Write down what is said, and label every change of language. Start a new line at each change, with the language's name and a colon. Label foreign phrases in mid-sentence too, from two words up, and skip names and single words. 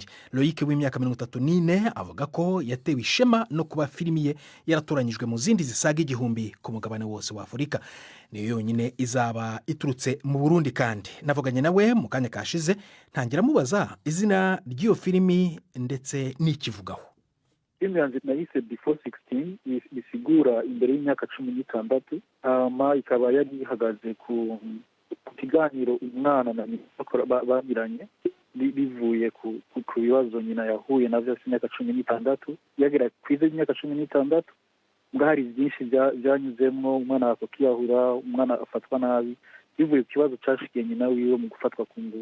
Kinyarwanda: Loïc w'imyaka 34 avuga ko yatewe ishema no kuba filimi ye yaratoranyijwe mu zindi zisaga igihumbi ku mugabane wose wa Afurika. Niyo yonyine izaba iturutse mu Burundi kandi navuganye nawe mu kanya kashize ntangira mubaza izina ry'iyo filimi ndetse n'ikivugaho.
Rundi: Filimi yanjye nayise Before 16 isigura imbere y'imyaka 16 hama ikaba yari ihagaze ku kiganiro umwana na nyina bagiranye bivuye ku bibazo nyina yahuye navyo imyaka 16 yagera kwize imyaka 16 hari byinshi byanyuzemo umwana akakiyahura umwana afatwa nabi bivuye ku kibazo cyashikiye nyina wiwe mu gufatwa ku ngufu.